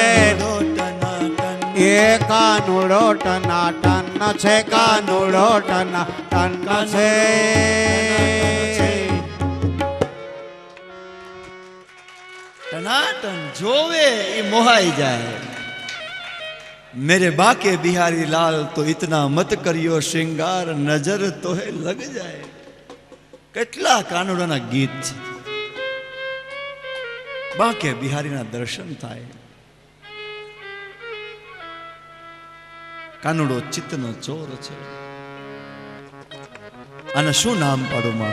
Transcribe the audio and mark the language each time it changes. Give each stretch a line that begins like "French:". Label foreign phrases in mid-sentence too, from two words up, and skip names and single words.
Gujarati: એ કાનુડો ટનાટન છે. કાનુડો ટનાટન છે. ટનાટન જોવે એ મોહાઈ જાય.
Hindi: मेरे बाके बिहारी लाल तो इतना मत करियो श्रृंगार नजर तो है लग जाए.
Gujarati: કેટલા કાનુડાના ગીત છે. બાકે બિહારીના દર્શન થાય. કાનુડો ચિત્તનો ચોર છે. આને શું નામ પાડું માં?